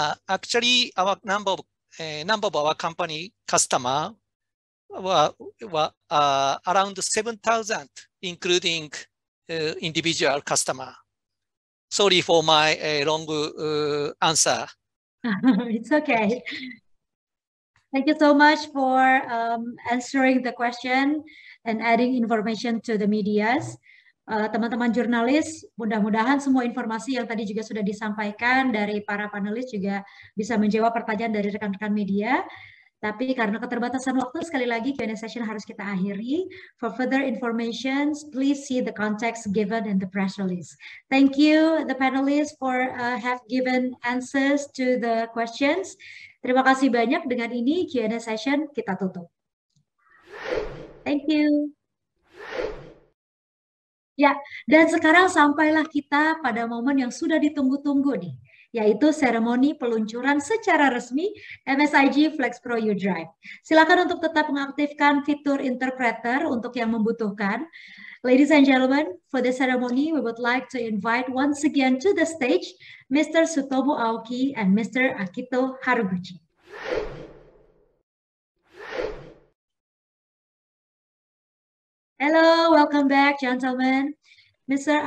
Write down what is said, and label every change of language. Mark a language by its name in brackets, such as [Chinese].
[English] Actually, our number of our company customer were around 7,000, including individual customer. Sorry for my long answer. It's okay. Thank you so much for answering the question and adding information to the medias. [Indonesian] Teman-teman jurnalis, mudah-mudahan semua informasi yang tadi juga sudah disampaikan dari para panelis juga bisa menjawab pertanyaan dari rekan-rekan media. Tapi karena keterbatasan waktu, sekali lagi Q&A session harus kita akhiri. [English] For further information, please see the context given in the press release. Thank you, the panelists, for have given answers to the questions. [Indonesian] Terima kasih banyak. Dengan ini Q&A session kita tutup. [English] Thank you. [Indonesian] Ya, dan sekarang sampailah kita pada momen yang sudah ditunggu-tunggu nih, yaitu seremoni peluncuran secara resmi MSIG Flex Pro U Drive. Silakan untuk tetap mengaktifkan fitur interpreter untuk yang membutuhkan. [English] Ladies and gentlemen, for the ceremony, we would like to invite once again to the stage Mr. Sutomo Aoki and Mr. Akito Haraguchi. Hello, welcome back, gentlemen. Mr.